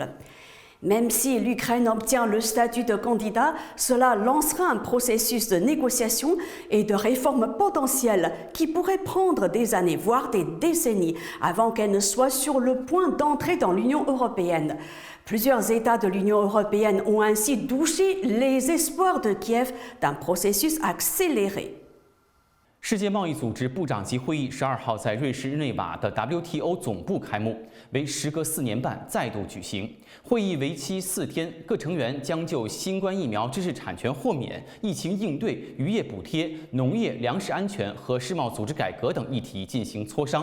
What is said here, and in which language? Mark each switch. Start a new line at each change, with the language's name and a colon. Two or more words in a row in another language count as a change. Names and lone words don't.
French: Même si l'Ukraine obtient le statut de candidat, cela lancera un processus de négociation et de réforme potentielle qui pourrait prendre des années, voire des décennies, avant qu'elle ne soit sur le point d'entrer dans l'Union européenne. Plusieurs États de l'Union européenne ont ainsi douché les espoirs de Kiev d'un processus accéléré.
Chinese: 世界贸易组织部长级会议12号在瑞士日内瓦的 WTO 总部开幕，为时隔4年半再度举行。会议为期4天，各成员将就新冠疫苗知识产权豁免、疫情应对、渔业补贴、农业粮食安全和世贸组织改革等议题进行磋商。